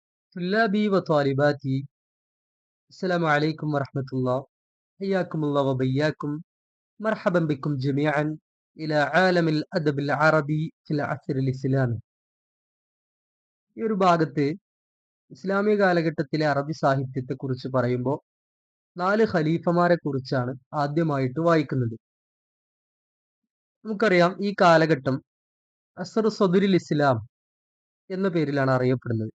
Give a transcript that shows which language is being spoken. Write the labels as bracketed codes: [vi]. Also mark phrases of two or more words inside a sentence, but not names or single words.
[ar] طلابي وطالباتي، السلام عليكم ورحمة الله. حياكم الله وبياكم. مرحبا بكم جميعا إلى عالم الأدب العربي في العصر الإسلامي. [ml] ഈ ഒരു ഭാഗത്ത് ഇസ്ലാമിക കാലഘട്ടത്തിലെ അറബി സാഹിത്യത്തെക്കുറിച്ച് പറയുമ്പോൾ 4 ഖലീഫമാരെ കുറിച്ചാണ് ആദ്യമായിട്ട് വായിക്കുന്നത്. നമുക്കറിയാം, ഈ കാലഘട്ടം [ar] عصر صدر الإسلام [ml] എന്ന പേരിലാണ് അറിയപ്പെടുന്നത്.